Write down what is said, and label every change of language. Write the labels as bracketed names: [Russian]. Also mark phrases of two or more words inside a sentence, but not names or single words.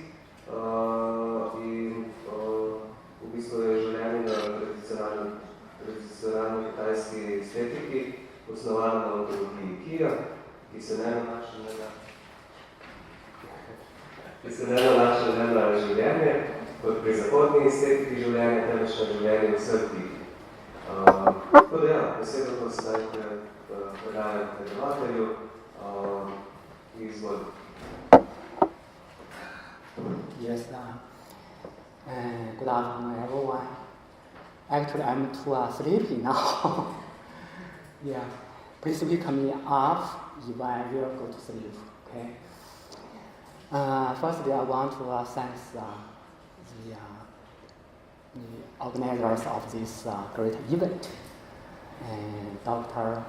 [Slovenian] in v bistvu je življenje na tradicionalni kitajski estetiki osnovana na ontologiji Kija, ki se ne nanaša na življenje, kot pri zahodni estetiki življenja, temveč na življenje vseh biti. Tako da ja, besedo pa sedaj predajam predavatelju in zgolj. [English] Yes, good afternoon, everyone. Actually, I'm too sleepy now. Yeah, please wake me up if I will go to sleep, okay? Firstly, I want to thank the organizers of this great event, Dr.